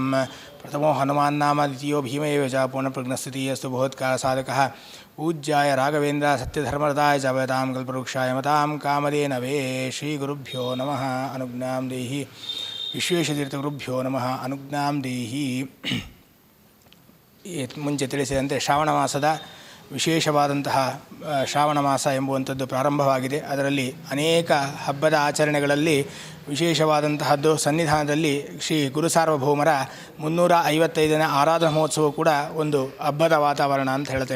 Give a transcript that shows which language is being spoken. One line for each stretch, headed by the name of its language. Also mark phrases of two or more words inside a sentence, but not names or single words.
Sanskrit: प्रथमो हनुमान्नाम द्वितीयो भीम एव च पूर्णप्रज्ञस्थितिरस्तु भगवत्कारसाधकः पूज्याय राघवेन्द्र सत्यधर्मरताय च भवतां कल्पवृक्षाय मतां कामधेनवे। श्रीगुरुभ्यो नमः। अनुज्ञां देहि ವಿಶ್ವೇಶತೀರ್ಥಗುರುಭ್ಯೋ ನಮಃ. ಅನುಜ್ಞಾಂ ದೇಹಿ.
Kannada: ಮುಂಚೆ ತಿಳಿಸಿದಂತೆ ಶ್ರಾವಣ ಮಾಸದ ವಿಶೇಷವಾದಂತಹ ಶ್ರಾವಣ ಮಾಸ ಎಂಬುವಂಥದ್ದು ಪ್ರಾರಂಭವಾಗಿದೆ. ಅದರಲ್ಲಿ ಅನೇಕ ಹಬ್ಬದ ಆಚರಣೆಗಳಲ್ಲಿ ವಿಶೇಷವಾದಂತಹದ್ದು ಸನ್ನಿಧಾನದಲ್ಲಿ ಶ್ರೀ ಗುರು ಸಾರ್ವಭೌಮರ 355ನೇ ಆರಾಧನಾ ಮಹೋತ್ಸವ ಕೂಡ ಒಂದು ಹಬ್ಬದ ವಾತಾವರಣ ಅಂತ ಹೇಳ್ತೇವೆ.